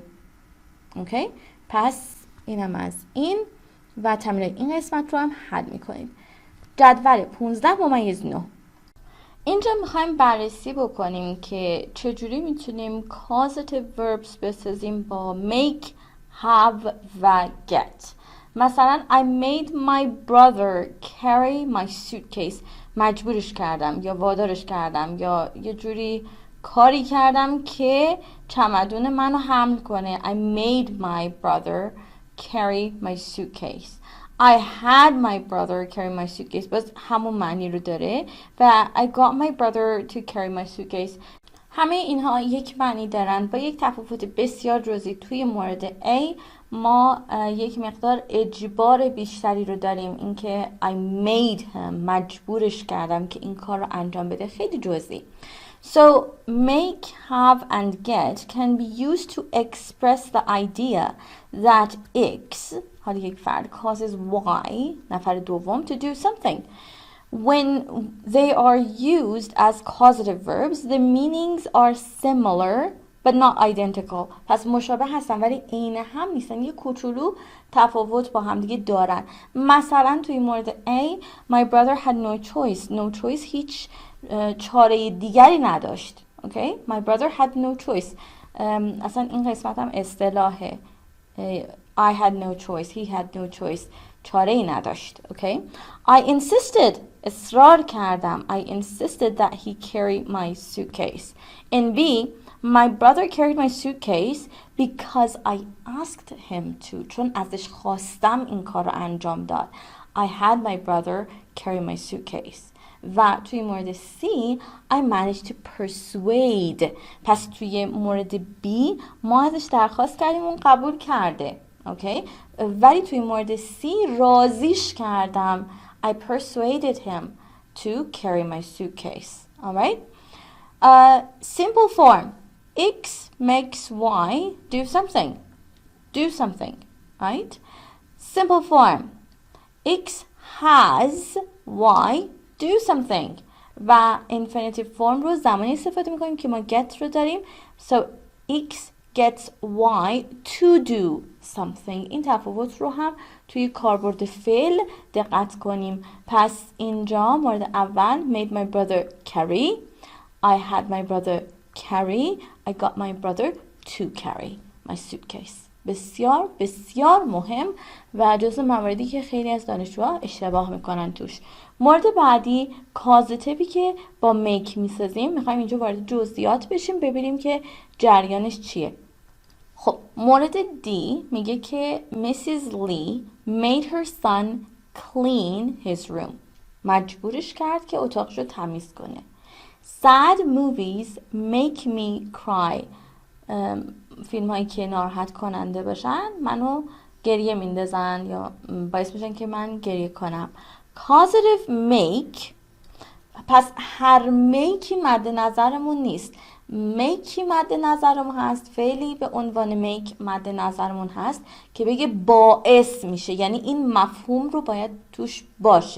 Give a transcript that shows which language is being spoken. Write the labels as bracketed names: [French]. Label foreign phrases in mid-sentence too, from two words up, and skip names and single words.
[Persian] اوکی؟ پس اینم از این و تمرین این قسمت رو هم حل میکنیم. جدول 15-9. اینجا میخوایم بررسی بکنیم که چجوری میتونیم [English] causative verbs [Persian] بسازیم با make، have و get. [English] مثلا I made my brother carry my suitcase. [Persian] مجبورش کردم یا وادارش کردم یا یه جوری کاری کردم که چمدون منو حمل کنه. [English] I made my brother carry my suitcase. I had my brother carry my suitcase. [Persian] باز همون معنی رو داره. و [English] I got my brother to carry my suitcase. [Persian] همه اینها یک معنی دارن با یک تفاوت بسیار جزئی. توی مورد A ما یک مقدار اجبار بیشتری رو داریم، اینکه [English] I made him، [Persian] مجبورش کردم که این کار رو انجام بده. خیلی جزئی. [English] So make, have and get can be used to express the idea that X، [Persian] حال یک فرد [English] causes y [Persian] نفر دوم [English] to do something. When they are used as causative verbs, the meanings are similar but not identical. [Persian] پس مشابه هستن ولی عین هم نیستن، یه کوچولو تفاوت با هم دیگه دارن. مثلا توی مورد A [English] my brother had no choice. No choice [Persian] هیچ چاره دیگری نداشت. [English] Okay? My brother had no choice. [Persian] اصلا این قسمت هم اصطلاحه. [English] I had no choice. He had no choice. [Persian] چاره ای نداشت. [English] Okay? I insisted. [Persian] اصرار کردم. [English] I insisted that he carry my suitcase. In B, my brother carried my suitcase because I asked him to. [Persian] چون ازش خواستم این کار رو انجام داد. [English] I had my brother carry my suitcase. [Persian] و توی مورد C [English] I managed to persuade. [Persian] پس توی مورد B ما ازش درخواست کردیم اون قبول کرده. اوکی؟ ولی توی مورد C راضیش کردم. [English] I persuaded him to carry my suitcase. Alright? Simple form. X makes Y do something. Do something. Right? Simple form. X has Y do something. [Persian] و [English] infinitive form [Persian] رو زمانی استفاده میکنیم که ما get رو داریم. [English] So X gets Y to do something. [Persian] این تفاوت رو هم توی کاربرد فعل دقت کنیم. پس اینجا مورد اول [English] made my brother carry. I had my brother carry. I got my brother to carry my suitcase. [Persian] بسیار بسیار مهم و جزو مواردی که خیلی از دانشجوها اشتباه میکنن توش. مورد بعدی کازاتیوی که با make میسازیم. میخوایم اینجا وارد جزئیات بشیم ببینیم که جریانش چیه. خب مورد D میگه که Mrs. [English] Lee made her son clean his room. [Persian] مجبورش کرد که اتاقش رو تمیز کنه. [English] Sad movies make me cry. [Persian] فیلم هایی که ناراحت کننده باشن منو گریه میندازن یا باعث میشن که من گریه کنم. [English] Causative make. [Persian] پس هر میکی مد نظرمون نیست. میکی مد نظرمون هست، فعلی به عنوان میک مد نظرمون هست که بگه باعث میشه، یعنی این مفهوم رو باید توش باشه.